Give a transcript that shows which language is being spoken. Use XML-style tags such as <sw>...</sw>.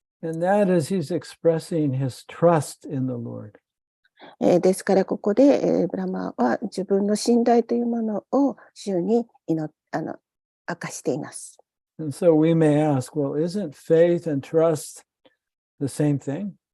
<en>And that is he's expressing his trust in the Lord.</en> <ja>ですからここで、ブラマーは自分の信頼というものを主に明かしています。</ja> <en>And so we may ask, well, isn't faith and trust the same thing?</en>